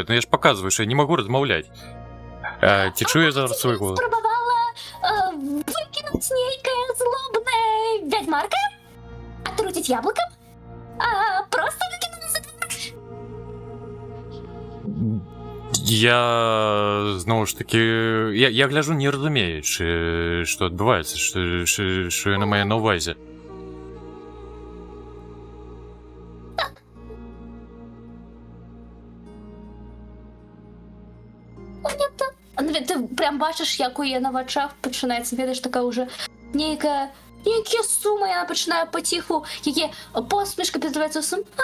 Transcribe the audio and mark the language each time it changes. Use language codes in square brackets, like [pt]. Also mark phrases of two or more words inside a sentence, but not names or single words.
[be] Я ж паказваю, што я не магу размаўляць. Ці чую я зараз свой голас? Спрабавала выкінуць нейкая злобная вядьмарка? Атруціць яблыкам? Просто выкінула за двор? [uk] Я знову ж таки, я гляжу, не розуміючи, що відбувається, що я маю на увазі. Ти прям бачиш, як у її на очах починається, видиш, така вже ніяка сума, я починаю потиху, її посмішка підливається у сум.